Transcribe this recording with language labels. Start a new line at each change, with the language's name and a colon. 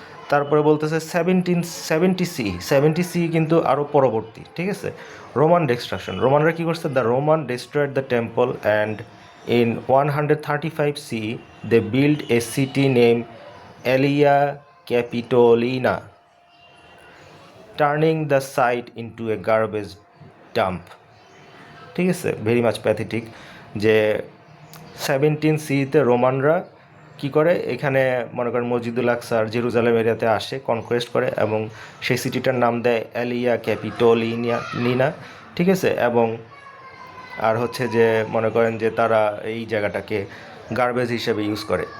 Bangla: তারপরে বলতেছে 1770 কিন্তু আরও পরবর্তী, ঠিক আছে।
English: Roman destruction,
Bangla: রোমানরা কী করছে,
English: the Roman destroyed the temple and in 135 CE they built a city named Aelia Capitolina, turning the site into a garbage dump,
Bangla: ঠিক আছে। ভেরি মাচ প্যাথেটিক যে 17 সিতে রোমানরা কি করে এখানে মনে করেন মসজিদুল আকসার জেরুজালেম এরিয়াতে আসে, কনকোয়েস্ট করে এবং সেই সিটিটার নাম দেয় এলিয়া ক্যাপিটোলিনা, ঠিক আছে। এবং আর হচ্ছে যে মনে করেন যে তারা এই জায়গাটাকে গার্বেজ হিসেবে ইউজ করে।